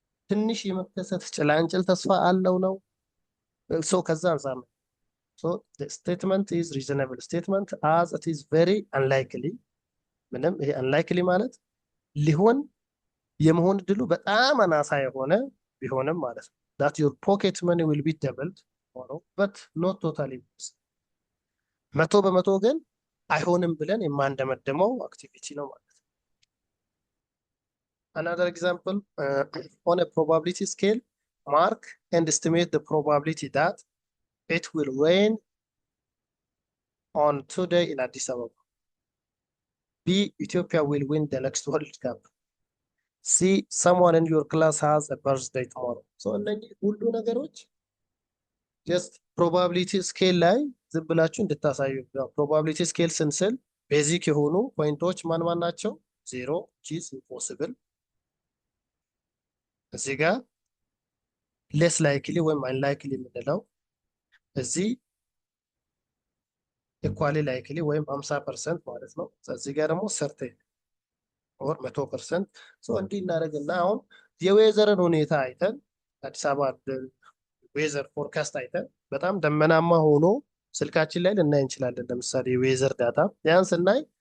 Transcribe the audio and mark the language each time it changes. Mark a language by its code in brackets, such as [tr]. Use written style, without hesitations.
[am] ትንሽ የመከሰት ጭላንጭል ተስፋ አለው ነው። ሶ ከዛ አንፃር ነው። [en] ሶ ስቴትመንት ኢዝ ሪዝነብል ስቴትመንት አዝ ኢት ኢዝ ቬሪ አንላይክሊ። [am] ምንም ይሄ አንላይክሊ ማለት ሊሆን የመሆን እድሉ በጣም አናሳ የሆነ ቢሆንም ማለት ነው። [en] that your pocket money will be doubled tomorrow but not totally [am] መቶ በመቶ ግን አይሆንም ብለን የማንደመደመው አክቲቪቲ ነው ማለት ነው። [en] another example on a probability scale mark and estimate the probability that it will rain on today in Addis Ababa. B, Ethiopia will win the next World Cup. C, someone in your class has a birthday tomorrow. [am] So እነዚህ ሁሉ ነገሮች just probability scale ላይ ዝም ብላችሁ እንድታሳዩ። probability scale ስንስል ቤዚክ የሆኑ ፖይንቶች ማን ማን ናቸው? 0 which is impossible። እዚህ ጋር less likely ወይም unlikely የምንለው እዚህ equally likely ወይም 50% ማለት ነው። እዚህ ጋር ደግሞ certain or 100%። ሶ እንዲህ እናደርግና አሁን የዌዘርን ሁኔታ አይተን አዲስ አበባ ዌዘር ፎርካስት አይተን በጣም ደመናማ ሆኖ ስልካችን ላይ ልናይ እንችላለን። ለምሳሌ የዌዘር ዳታ ያን ስናይ